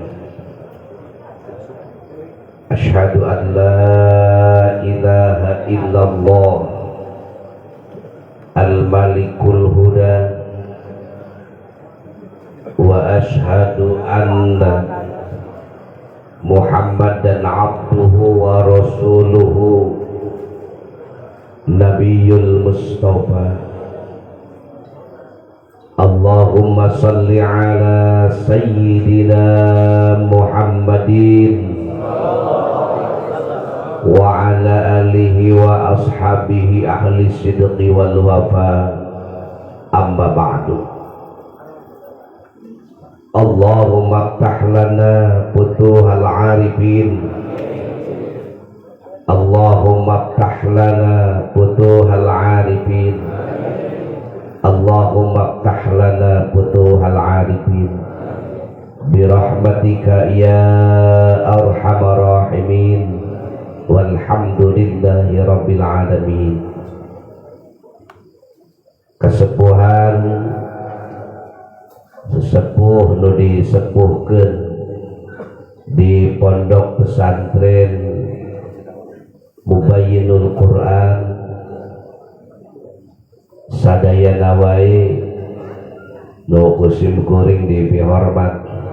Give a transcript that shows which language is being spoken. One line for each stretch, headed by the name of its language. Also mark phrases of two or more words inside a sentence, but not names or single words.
Arabic: أشهد أن لا إله إلا الله الملك الهدى وأشهد أن محمدا عبده ورسوله النبي المصطفى. اللهم صل على سيدنا محمد وعلى آله وأصحابه أهل الصدق والوفاء. أما بعد. اللهم افتح لنا فتوح العارفين. اللهم افتح لنا فتوح العارفين. اللهم افتح لنا فتوح العارفين برحمتك يا أرحم الراحمين. والحمد لله رب العالمين.
Sundanese: Kesepuhan sesepuh nu disepuhkeun di pondok pesantren Mubayyinul Quran sadayana wae nu kusim kuring dihormat